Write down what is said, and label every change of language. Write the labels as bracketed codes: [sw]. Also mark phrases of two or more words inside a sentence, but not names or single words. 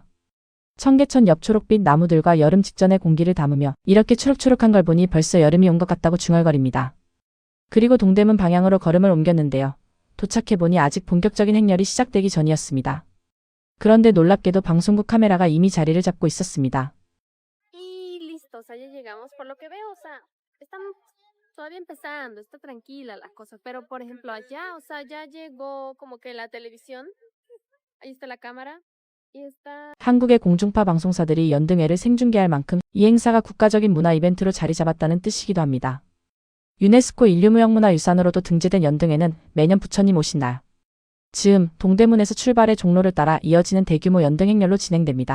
[ko] 청계천 옆 초록빛 나무들과 여름 직전의 공기를 담으며 이렇게 초록초록한 걸 보니 벌써 여름이 온 것 같다고 중얼거립니다. 그리고 동대문 방향으로 걸음을 옮겼는데요. 도착해보니 아직 본격적인 행렬이 시작되기 전이었습니다. 그런데 놀랍게도 방송국 카메라가 이미 자리를 잡고 있었습니다. [es] Y listo, o sea, ya llegamos. Por lo que veo, o sea, estamos todavía empezando, está tranquila la cosa. Pero, por ejemplo, allá, o sea, ya llegó como que la televisión. Ahí está la cámara. Y está. [ko] 한국의 공중파 방송사들이 연등회를 생중계할 만큼 이 행사가 국가적인 문화 이벤트로 자리 잡았다는 뜻이기도 합니다. 유네스코 인류무형문화유산으로도 등재된 연등회는 매년 부처님 오신 날 즈음 동대문에서 출발해 종로를 따라 이어지는 대규모 연등 행렬로 진행됩니다.